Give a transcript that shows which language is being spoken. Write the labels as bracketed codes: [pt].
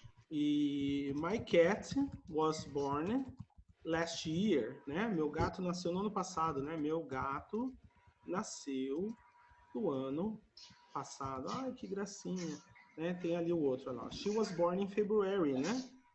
[en] E my cat was born last year, né? [pt] Meu gato nasceu no ano passado, né? Meu gato nasceu no ano passado. Ai, que gracinha. Né? Tem ali o outro, olha lá. [en] She was born in February, né?